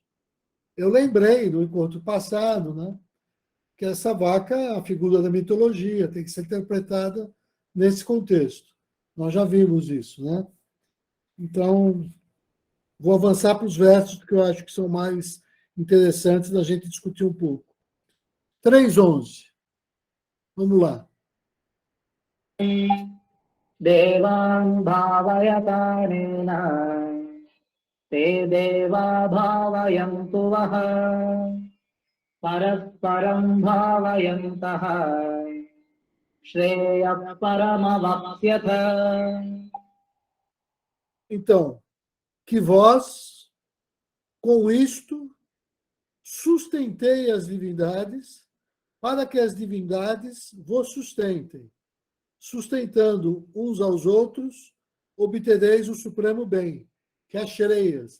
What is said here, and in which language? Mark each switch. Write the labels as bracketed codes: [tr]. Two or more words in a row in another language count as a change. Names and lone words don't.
[pt] Eu lembrei no encontro passado, né, que essa vaca é a figura da mitologia, tem que ser interpretada nesse contexto. Nós já vimos isso, né? Então, vou avançar para os versos que eu acho que são mais interessantes da gente discutir um pouco. 3:11. Vamos lá. [sa] देवान् भावयतानेन ते देवा भावयन्तु वः परस्परं भावयन्तः श्रेयः परमवाप्स्यथ. [pt] Então, que vós, com isto, sustentei as divindades, para que as divindades vos sustentem. Sustentando uns aos outros, obtereis o supremo bem, que é as Shreyas.